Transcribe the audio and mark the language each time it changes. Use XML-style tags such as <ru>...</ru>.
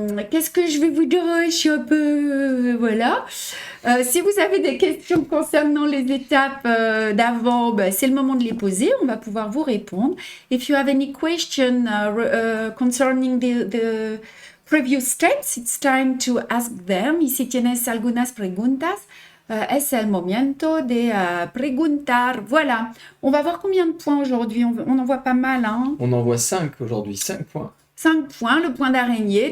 <fr>Qu'est-ce que je vais vous dire? Je suis un peu... voilà. Si vous avez des questions concernant les étapes d'avant, c'est le moment de les poser. On va pouvoir vous répondre.</fr> <en>If you have any question concerning the previous steps, it's time to ask them.</en> <es>Y si tienes algunas preguntas, es el momento de preguntar.</es> <fr>Voilà. On va voir combien de points aujourd'hui. On en voit pas mal, hein. On en voit 5 aujourd'hui, 5 points. 5 points, le point d'araignée.</fr>